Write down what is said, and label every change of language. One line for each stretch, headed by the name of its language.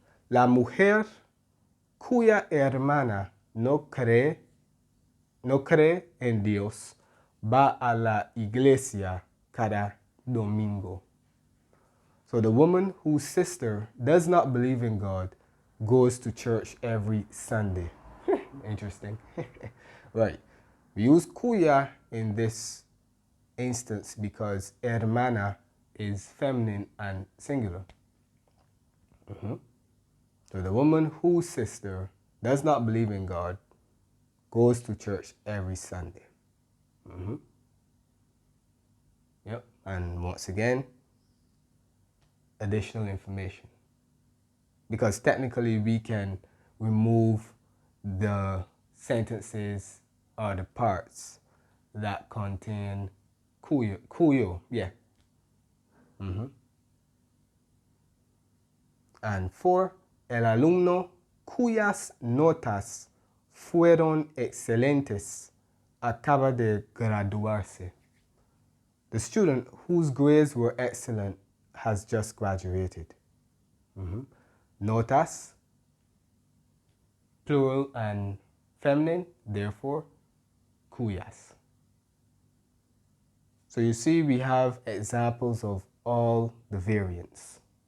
Spanish: La mujer cuya hermana no cree en Dios va a la iglesia cada domingo.
English: So the woman whose sister does not believe in God goes to church every Sunday. Interesting. Right. We use cuya in this instance because hermana is feminine and singular. So the woman whose sister does not believe in God goes to church every Sunday. Yep. And once again, additional information. Because technically we can remove the sentences or the parts that contain cuyo, yeah. And 4,
Spanish: el alumno cuyas notas fueron excelentes acaba de graduarse.
English: The student whose grades were excellent has just graduated. Notas, plural and feminine, therefore cuyas. So you see we have examples of all the variants.